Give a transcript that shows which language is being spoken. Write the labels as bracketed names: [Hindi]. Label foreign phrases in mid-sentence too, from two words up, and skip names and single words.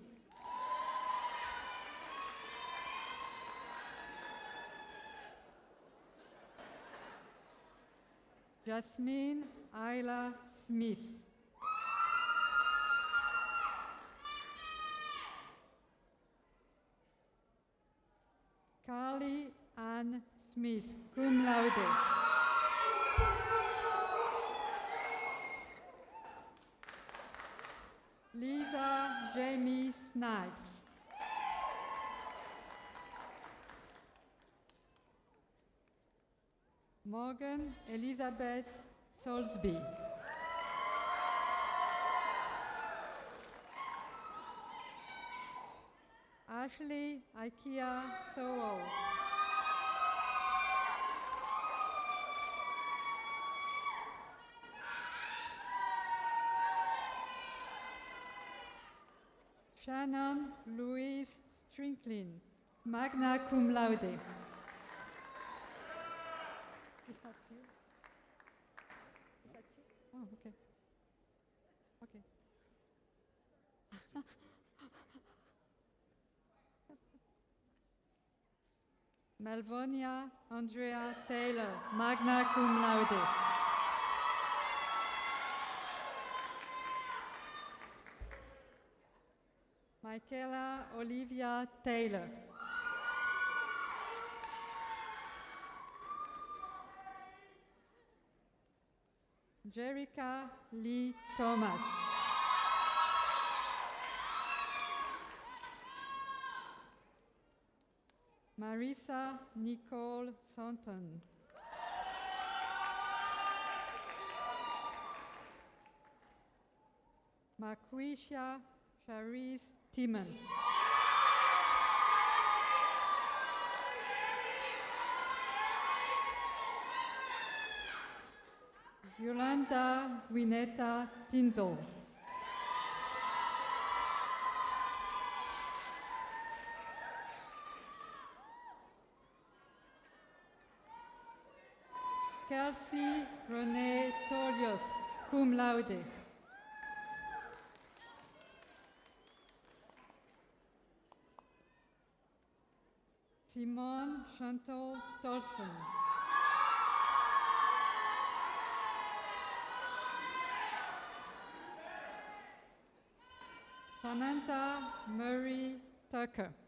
[English] Jasmine Isla Smith. Carly Ann Smith, cum laude. Lisa Jamie Snipes. Morgan Elizabeth Soulsby. Ashley Ikea Sowell. Shannon Louise Strinklin, magna cum laude. Is that you? Is that you? Oh, okay. Okay. Malvonia Andrea Taylor, magna cum laude. Michaela Olivia Taylor. Jerica Lee Thomas. Marisa Nicole Thornton. Marquisha Charisse Timmons. Yolanda Wineta Tindall. Kelsey Renee Tolios, cum laude. Simone Chantal Tolson. Samantha Murray Tucker.